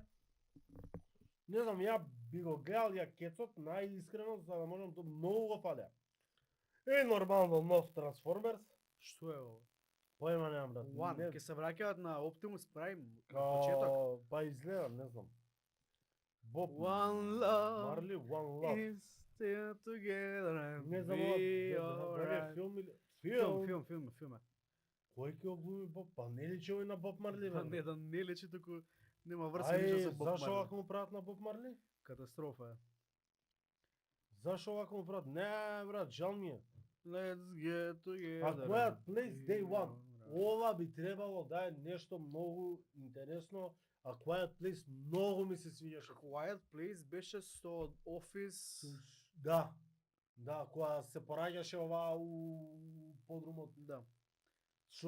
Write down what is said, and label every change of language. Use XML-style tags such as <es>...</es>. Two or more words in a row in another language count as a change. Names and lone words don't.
<mk>Не знам, ја би го гледал ја Кецот најискрено за да можам да многу го палја. Нормално нов Трансформерс. Што е ово? Појма немам, брат. One, ќе се враќаат на Optimus Prime на почеток. Па изгледа, не знам. Боб</mk> <en>One love</en> <mk>Марли, One Love.</mk> <en>is still together and</en> <mk>Не знам,</mk> <en>be</en> <mk>ова</mk> <en>alright.</en> <mk>филм или... Филм е. Кој ќе оглуми Боб? Па не личи овој на Боб Марли, Па бе. не да не лечи, туку нема врска ништо со Боб Зашо Марли. овако му прават на Боб Марли? Катастрофа е. Зашо овако му прават? Не, брат, жал ми е.</mk> <en>Let's get together.</en> <mk>А Quiet</mk> <en>and</en> <mk>Place</mk> <en>be</en> <mk>Day One.</mk> <en>alright.</en> <mk>Ова би требало да е нешто многу интересно, а Quiet Place многу ми се свиѓаше. Quiet Place беше со Office. Да. Да, која се пораѓаше ова у подрумот. Да. Со</mk>